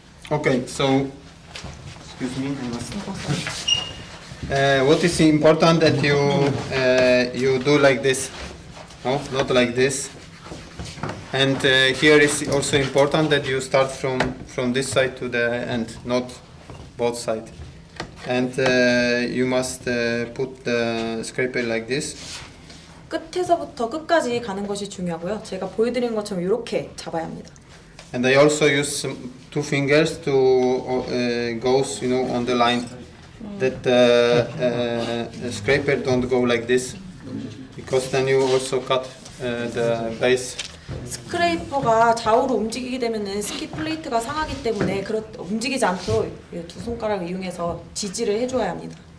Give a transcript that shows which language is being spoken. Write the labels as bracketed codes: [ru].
[en] Okay, so excuse me, I must. What is important that you do like this, no, not like this. And here is also important that you start from this side to the end, not both sides. And you must put the scraper like this. [ko] 끝에서부터 끝까지 가는 것이 중요하고요. 제가 보여드린 것처럼 이렇게 잡아야 합니다. [en] And I also use two fingers to goes, on the line, that the scraper don't go like this, because then you also cut the base. [ko] 스크레이퍼가 좌우로 움직이게 되면은 스키 플레이트가 상하기 때문에 움직이지 않도록 두 손가락을 이용해서 지지를 해줘야 합니다.